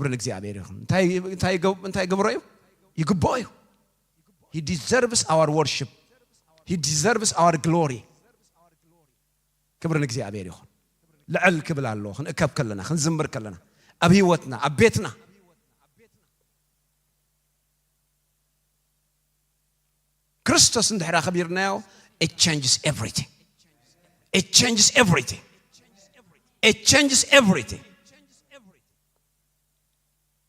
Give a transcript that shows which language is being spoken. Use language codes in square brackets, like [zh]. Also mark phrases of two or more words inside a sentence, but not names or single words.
[am] ለእግዚአብሔር ይሁን [ti] እንታይ ገብሮ እዩ ይግቦ እዩ [en] he deserves our worship he deserves our glory [am] ክብር ለእግዚአብሔር ይሁን [ti] ልዕል ክብል ኣሎ ክንእከብ ከለና ክንዝምር ከለና ኣብ ህይወትና ኣብ ቤትና ክርስቶስ እንድሕራ ኸቢርናዮ [en] it changes everything it changes everything it changes everything